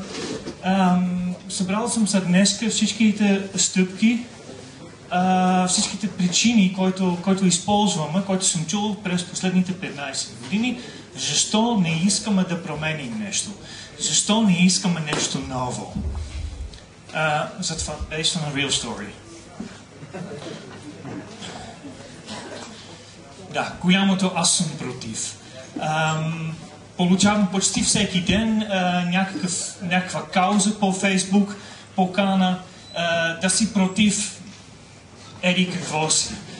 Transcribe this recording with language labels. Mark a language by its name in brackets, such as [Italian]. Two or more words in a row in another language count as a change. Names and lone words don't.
[Bulgarian] Събрал съм за днес всичките стъпки, всичките причини, които използваме, които съм чул през последните 15 години, защо не искаме да променим нещо. Защо не искаме нещо ново. Затова, [English] based on a real story. [Bulgarian] Да, голямото аз съм против. Получавам почти всеки ден някаква кауза по Фейсбук, покана да си против еди какво си.